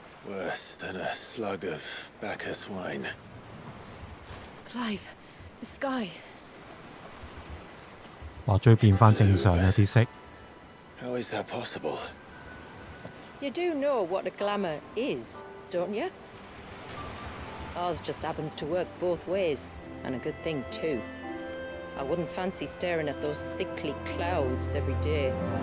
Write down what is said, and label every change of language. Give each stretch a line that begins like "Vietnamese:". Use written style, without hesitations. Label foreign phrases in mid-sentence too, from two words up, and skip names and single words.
English: Worse than a slug of Bacchus wine. Clive, the sky.
Cantonese: 話終於變翻正常啦啲色。
English: How is that possible? You do know what a glamour is, don't you? Ours just happens to work both ways, and a good thing too. I wouldn't fancy staring at those sickly clouds every day.